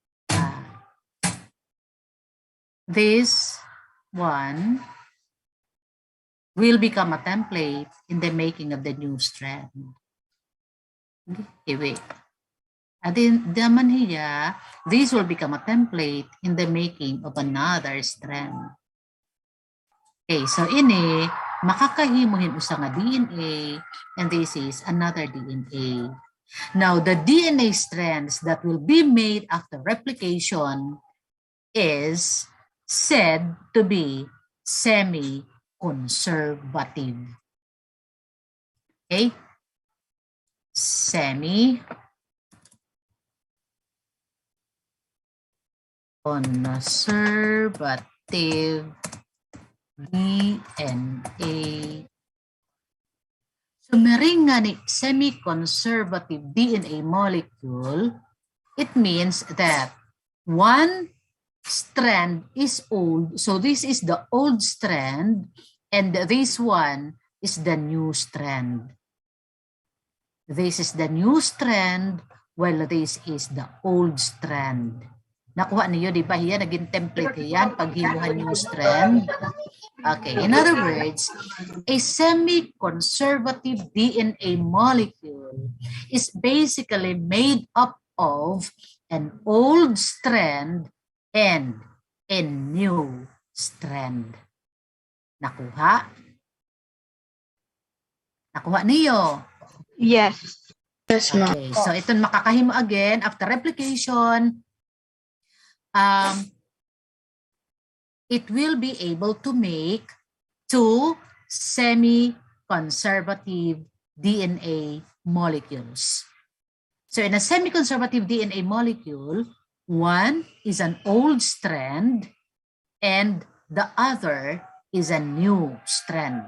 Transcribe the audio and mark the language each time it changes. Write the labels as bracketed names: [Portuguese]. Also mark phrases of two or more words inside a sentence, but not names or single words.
[English] This one will become a template in the making of the new strand. Okay, wait. [Waray] Daman hiya, [English] this will become a template in the making of another strand. Okay, so [Waray] ini, makakahimuhin usa nga DNA, [English] and this is another DNA. Now, the DNA strands that will be made after replication is said to be semi-conservative. Okay? Semi-conservative DNA. So, [Waray] mering nga ni [English] semi-conservative DNA molecule, it means that one strand is old. So, this is the old strand, and this one is the new strand. This is the new strand, while this is the old strand. [Filipino] Nakuha niyo, di ba? Yan, naging template yan, paghimuhan [English] new strand. Okay, in other words, a semi-conservative DNA molecule is basically made up of an old strand and a new strand. [Filipino] Nakuha? Nakuha niyo? [English] yes. Yes, ma'am. Okay, so [Waray] ito makakahimo [English] again after replication. It will be able to make 2 semi-conservative DNA molecules. So in a semi-conservative DNA molecule, one is an old strand and the other is a new strand.